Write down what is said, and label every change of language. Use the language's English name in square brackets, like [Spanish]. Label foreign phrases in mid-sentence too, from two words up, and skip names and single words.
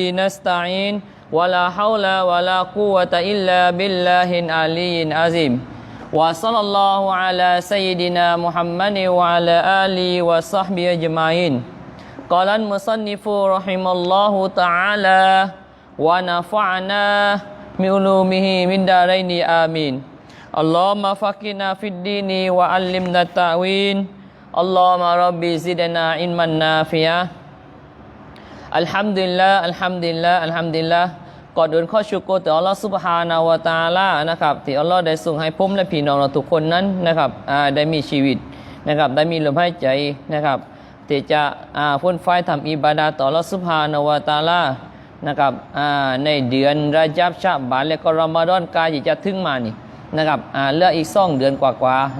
[Arabic] نستعين ولا حول ولا قوة إلا بالله العلي العظيم وصلى الله على سيدنا محمد وعلى آله وصحبه أجمعين قال المصنف رحمه الله تعالى ونفعنا بعلومه من دارين آمين اللهم فقهنا في الدين وعلمنا التأويل اللهم ربي زدنا علما نافعا الحمد لله الحمد لله [Thai] الحمد لله ก่อนอื่นขอชุกรต่ออัลลอฮฺ [Arabic] سبحانه وتعالى [Thai] นะครับที่อัลลอฮฺได้ส่งให้ผมและพี่น้องเราทุกคนนั้นนะครับได้มีชีวิตนะครับได้มีลมหายใจนะครับ ที่จะพ้นไฟทำอิบาดะห์ต่ออัลลอฮฺ [Arabic] سبحانه وتعالى [Thai] นะครับในเดือนระญับชะบานและก็รอมฎอนกายจะถึงมานี่นะครับเหลืออีก2 เดือนกว่าๆ